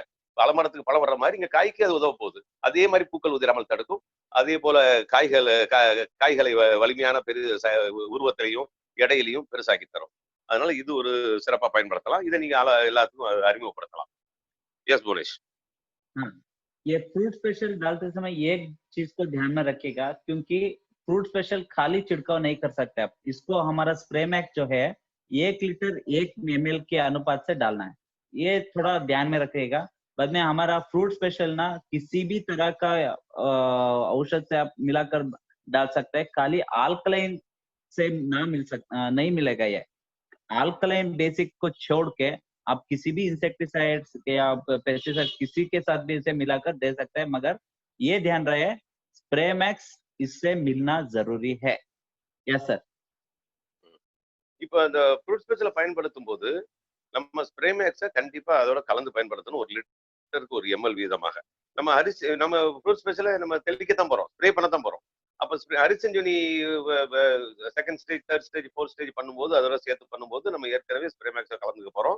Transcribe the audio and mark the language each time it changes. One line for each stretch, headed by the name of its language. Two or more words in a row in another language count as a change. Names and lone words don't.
Tamil: பழமரத்துக்கு பழம் வர்ற மாதிரி இங்க காய்க்கு அது உதவ போகுது. அதே மாதிரி பூக்கள் உதிராமல் தடுக்கும். அதே போல காய்களை வலிமையான உருவத்திலையும், எடையிலையும் பெருசாக்கி தரும். அதனால இது ஒரு சிறப்பா பயன்படுத்தலாம். இதை நீங்க எல்லாத்துக்கும் அறிமுகப்படுத்தலாம். எஸ் புவனேஷ்.
Hindi: ये फ्रूट स्पेशल डालते समय एक चीज को ध्यान में रखिएगा, क्योंकि फ्रूट स्पेशल खाली छिड़काव नहीं कर सकते आप। इसको हमारा स्प्रे मैक्स जो है 1 लीटर 1 ml के अनुपात से डालना है। ये थोड़ा ध्यान में रखिएगा। बाद में हमारा फ्रूट स्पेशल ना किसी भी तरह का औषध से आप मिलाकर डाल सकते हैं। खाली अल्कलाइन से नहीं मिलेगा ये।
English: alkaline basic
Hindi: को छोड़ के आप किसी भी इंसेक्टिसाइड्स या पेस्टिसाइड किसी के साथ भी इसे मिलाकर दे सकते हैं, मगर ये ध्यान रहे स्प्रे मैक्स इससे मिलना जरूरी है।
English: yes sir.
Tamil: இப்போ அந்த ஃப்ரூட் ஸ்பெஷலை பயன்படுத்தும் போது நம்ம ஸ்ப்ரே மேக்ஸை கண்டிப்பா அதோட கலந்து பயன்படுத்தணும். 1 லிட்டருக்கு 1 ml வீதமாக. நம்ம ஃப்ரூட் ஸ்பெஷலை நம்ம தெளிக்கத்தான் போறோம், ஸ்ப்ரே பண்ணத்தான் போறோம். அப்ப ஹரிசஞ்சனி
English: second stage, third stage, fourth stage
Tamil: பண்ணும்போது அதோட சேர்த்து பண்ணும்போது நம்ம ஏற்கனவே ஸ்ப்ரே மேக்ஸை கலந்துக்க போறோம்.